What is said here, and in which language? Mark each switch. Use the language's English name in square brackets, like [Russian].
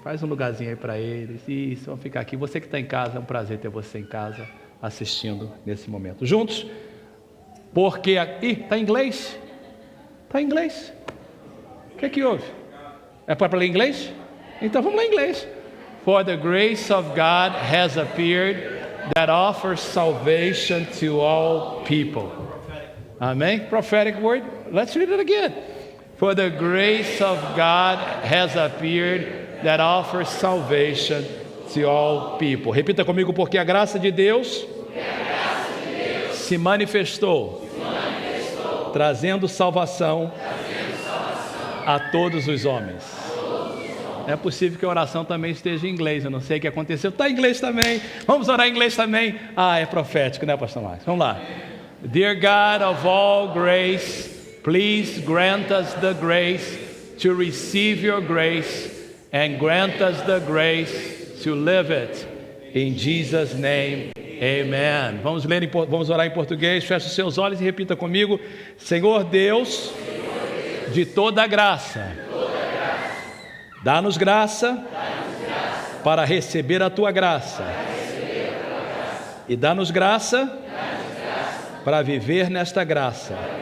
[Portuguese] Faz um lugarzinho aí para eles. Isso, vão ficar aqui. Você que está em casa, é um prazer ter você em casa assistindo nesse momento. Juntos. Porque... está em inglês? Está em inglês? O que houve? É para ler inglês? Então vamos ler em inglês. [English] For the grace of God has appeared that offers salvation to all people. Amen? Prophetic word. Let's read it again. For the grace of God has appeared that offers salvation to all people. [Portuguese] Repita comigo, porque a graça de Deus se manifestou, trazendo salvação a todos os homens. É possível que a oração também esteja em inglês, eu não sei o que aconteceu. Está em inglês também, vamos orar em inglês também. É profético, né, pastor Marcos? Vamos lá. [English] Dear God of all grace, please grant us the grace to receive your grace and grant us the grace to live it. In Jesus' name. Amen. [Portuguese] Vamos orar em português. Feche os seus olhos e repita comigo. Senhor Deus, de toda a graça, dá-nos graça para receber a tua graça e dá-nos graça para viver nesta graça.